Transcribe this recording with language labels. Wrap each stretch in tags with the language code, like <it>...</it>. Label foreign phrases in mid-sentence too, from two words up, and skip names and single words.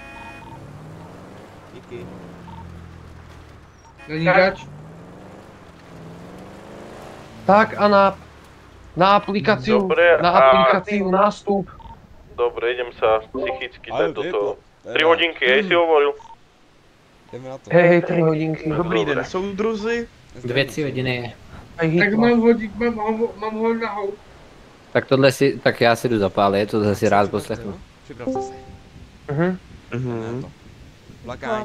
<cs>Díky. Není zač?</cs> <sk>Tak a na aplikáciu, Dobre, na aplikáciu nástup. Dobre, idem sa psychicky dať do toho. 3 hodinky, hej si hovoril?</sk> <cs>Jdeme na to.</cs> <sk>Hej, 3 hodinky.</sk> <cs>Dobrý den, soudruzi. 2-3 hodiny. Tak mám hodit, mám ho nahou. Tak tohle si, tak já si jdu zapálit, tohle si rád poslechnu. Připravte se. Plakání.</cs>